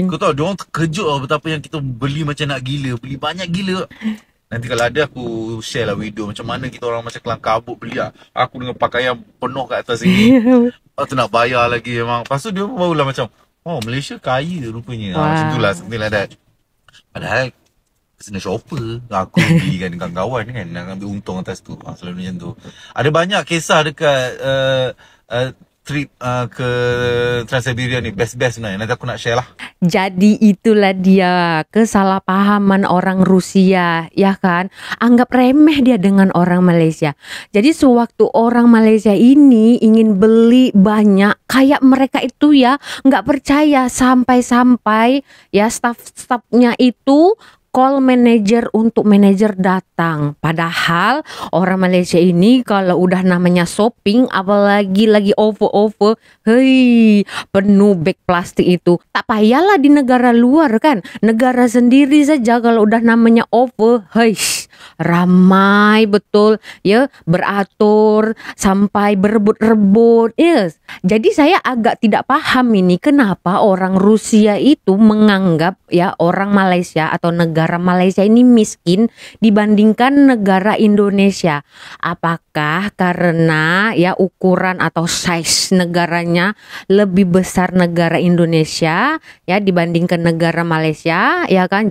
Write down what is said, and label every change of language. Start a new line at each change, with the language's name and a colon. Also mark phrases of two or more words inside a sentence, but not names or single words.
Malay: Kau tahu dia orang terkejut lah betapa yang kita beli macam nak gila. Beli banyak gila. Nanti kalau ada aku share lah video macam mana kita orang macam kelang kabut beli lah. Aku dengan pakaian penuh kat atas sini. Lepas tu nak bayar lagi memang. Lepas tu dia barulah macam, Malaysia kaya rupanya. Macam tu lah,
English: something like that.
Malay: Padahal
English: personal shopper.
Malay: Aku belikan dengan kawan kan, nak ambil untung atas tu. Selalu macam tu. Ada banyak kisah dekat trip ke Trans-Siberia ni best-best sebenarnya. Nanti aku nak share lah. Jadi itulah dia kesalahpahaman orang Rusia, ya kan?
Indonesian: Anggap remeh dia dengan orang Malaysia. Jadi sewaktu orang Malaysia ini ingin beli banyak, kayak mereka itu ya nggak percaya sampai-sampai ya staff-staffnya itu call manager untuk manajer datang. Padahal orang Malaysia ini kalau udah namanya shopping, apalagi lagi over-over, hei, penuh bag plastik itu. Tak payahlah di negara luar kan. Negara sendiri saja kalau udah namanya over, hei, ramai betul ya, beratur sampai berebut-rebut.
English: Yes.
Indonesian: Jadi saya agak tidak paham ini kenapa orang Rusia itu menganggap ya orang Malaysia atau negara Malaysia ini miskin dibandingkan negara Indonesia. Apakah karena ya ukuran atau size negaranya lebih besar negara Indonesia ya dibandingkan negara Malaysia ya kan?